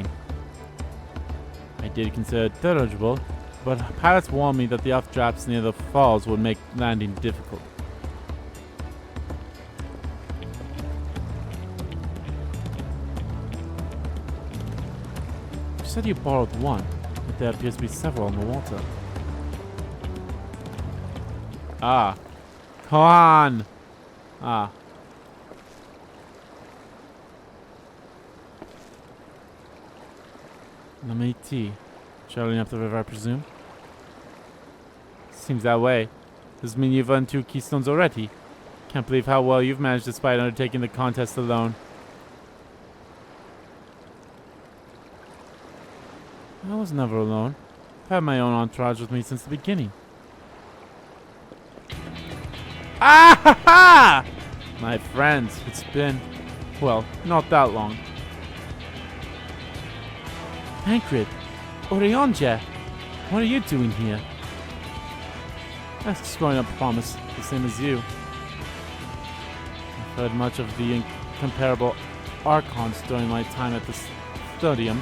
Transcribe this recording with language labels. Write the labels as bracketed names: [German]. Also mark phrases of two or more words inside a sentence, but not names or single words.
[English] I did consider it dirigible, but pilots warned me that the updrafts near the falls would make landing difficult. You said you borrowed one. But there appears to be several in the water. Ah. Kohan! Ah. Lamat. Traveling up the river, I presume? Seems that way. Does mean you've earned 2 keystones already. Can't believe how well you've managed despite undertaking the contest alone. I was never alone. I've had my own entourage with me since the beginning. Ah ha ha! My friends, it's been, well, not that long. Tancred, Orionja, what are you doing here? That's growing up promise, the same as you. I've heard much of the incomparable Archons during my time at the Studium.